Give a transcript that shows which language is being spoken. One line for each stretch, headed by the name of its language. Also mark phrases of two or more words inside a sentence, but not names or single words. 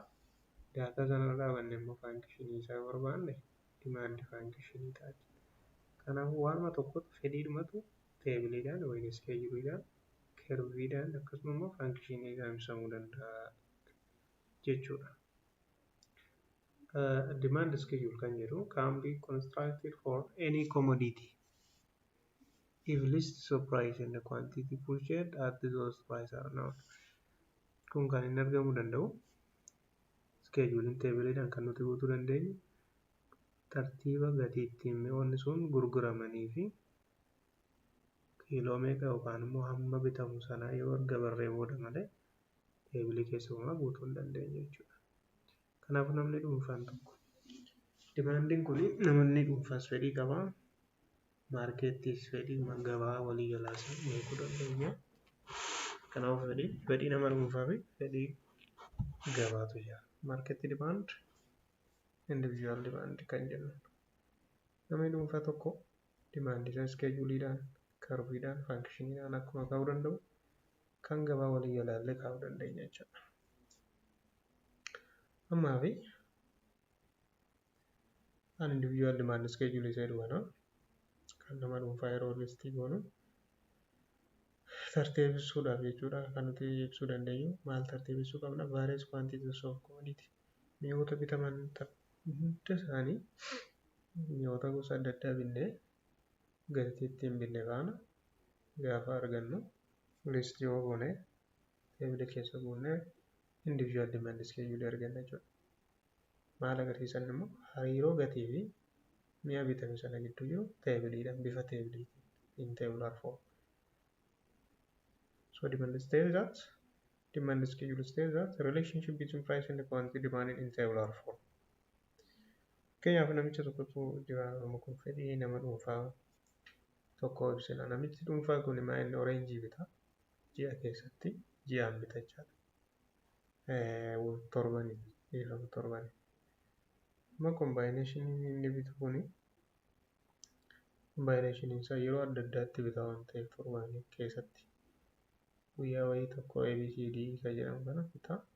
Oromo: Daataa sana irra dhaabanne immoo faankishinii isaa barbaanne demand faankishinii taati. Kanaafuu waanuma tokkotu fedhiidhumatu teebiliidhaan yookiin iskeejuuliidhaan curveidhaan akkasuma immoo faankishiniidhaan ibsamuu danda'a jechuudha.
English: Demand schedule
Oromo: kan jedhu
English: can be constructed for any commodity if lists of price and the quantity purchased at those prices are known.
Oromo: Kun kan inni argamuu danda'u schedule teebiliidhaan kan nuti guutuu dandeenyu tartiiba gatii ittiin mi'oonni sun gurguramanii fi kiiloo meeqa yookaan immoo hamma bitamu sanaa yoo erga barree booda malee teebilii keessa uumaa guutuu hin dandeenyu jechuudha. Kanaafuu namni dhuunfaan tokko dimaandiin kun namoonni dhuunfaas fedhii qabaa maarkeettiis fedhii gabaa walii galaas beekuu dandeenya. Kanaafuu fedhii nama dhuunfaa fi fedhii gabaatu jira.
English: Market demand, individual demand
Oromo: kan jennu. Namni dhuunfaa tokko demand isaa iskeejuuliidhaan, curveidhaan, faankishiniidhaan akkuma kaa'uu danda'u kan gabaa walii galaallee kaa'uu dandeenya jechuudha. Ammaa fi an
English: individual demand schedule
Oromo: isa jedhu kan nama dhuunfaa yeroo listii goonu tartiibessuudhaaf jechuudha. Kan nuti ibsuu dandeenyu maal tartiibessuu qabna?
English: Various quantities of commodity.
Oromo: Mi'oota bitaman hunda isaanii mi'oota gosa adda addaa binnee gatii ittiin binne faana gaafa argannu listii yoo goone teebila keessa buunee
English: individual demand schedule
Oromo: arganna jechuudha. Maal agarsiisan immoo hariiroo gatii fi mi'a bitame sana gidduu jiru teebiliidhaan bifa teebiliitiin
English: in tabular form. So demand schedule states that the relationship between price and the quantity demanded in tabular form.
Oromo: Fakkeenyaaf namicha tokkotu jira kun fedhii nama dhuunfaa tokko ibsina. Namichi dhuunfaa kun maal oreenjii bita ji'a keessatti ji'aan bitachaadha. Torbanii. Amma combination inni bitu kuni combination isaa yeroo adda addaatti bita waan ta'eef torbanii keessatti guyyaa wayii tokko ABCD kan jedhamu kana bita.